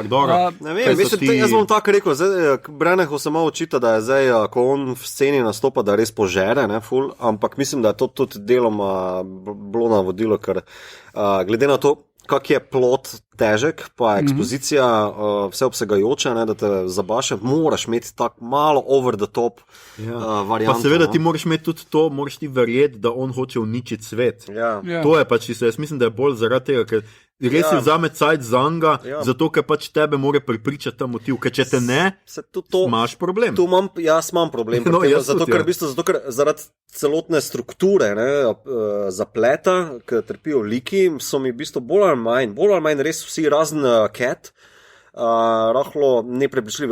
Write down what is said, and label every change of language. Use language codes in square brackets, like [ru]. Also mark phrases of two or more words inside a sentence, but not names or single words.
[sl] Ne vem, jaz bom tako rekel, Branaghu se malo očita, da je zdaj, ko on v sceni nastopa, da res požere, ne, ful, ampak mislim, da je to tudi deloma bilo navodilo, ker glede na to, kak je plot težek, pa ekspozicija vseobsegajoča, ne, da te zabaše, moraš imeti tako malo [en] over the top [sl] varianto. Pa seveda ti moraš imeti tudi to, moraš ti verjeti, da on hoče uničiti svet. To je pač isto, jaz mislim, da je bolj zaradi tega, ker res si vzame cajt za njega, zato ker pač tebe mora prepričati ta motiv, ker če te ne, imaš problem. Jaz imam problem, zato ker zaradi celotne strukture, zapleta, ki trpijo liki, so mi v bistvu bolj ali manj res vsi razen Cat, rahlo neprepričljivi.